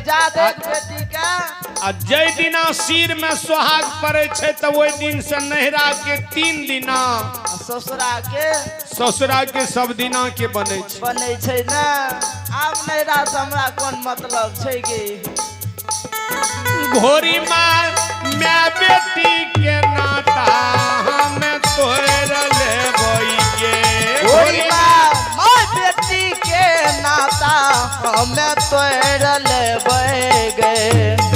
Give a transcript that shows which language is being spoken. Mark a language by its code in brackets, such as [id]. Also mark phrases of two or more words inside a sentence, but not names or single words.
[mai] जा देख बेटी का आ जय दिना सिर में सोहाग पड़े छै तो वही दिन से नहिरा के 3 दिना ससुरा के सब दिना के बने छै ना आब नहिरा से हमरा कोन मतलब छै गे घोरी माँ मैं बेटी के नाता हमें तोड़ लेबै गे घोरी माँ बेटी के नाता हमें तोड़ लेबै गे